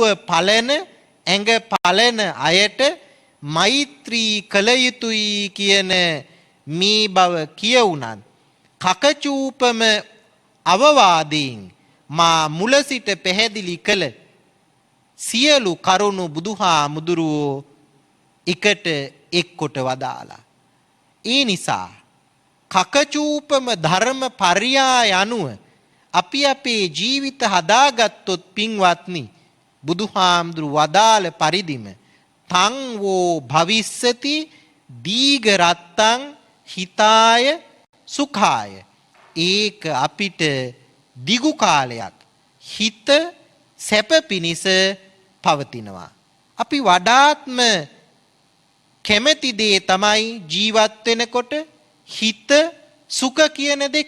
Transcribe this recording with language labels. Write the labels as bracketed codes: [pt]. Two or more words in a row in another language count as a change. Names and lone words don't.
[si] පලන, ඇඟ පලන අයට මෛත්‍රී කළ යුතුයි කියන මේ බව කියවුණත් කකචූපම අවවාදයෙන් මා මුල සිට පැහැදිලි කළ සියලු කරුණු බුදුහාමුදුරුවෝ එකට එක්කොට වදාලා. ඒ නිසා කකචූපම ධර්ම පර්යාය අනුව අපි අපේ ජීවිත හදාගත්තොත් පින්වත්නි බුදුහාමුදුරුවෝ වදාළ පරිදිම [pi] තං වෝ භවිස්සති දීඝ රත්තං හිතාය සුඛාය. [si] ඒක අපිට දිගු කාලයක් හිත සැප පිණිස පවතිනවා. අපි වඩාත්ම කැමැති දේ තමයි ජීවත් වෙනකොට හිත සුඛ කියන දෙක.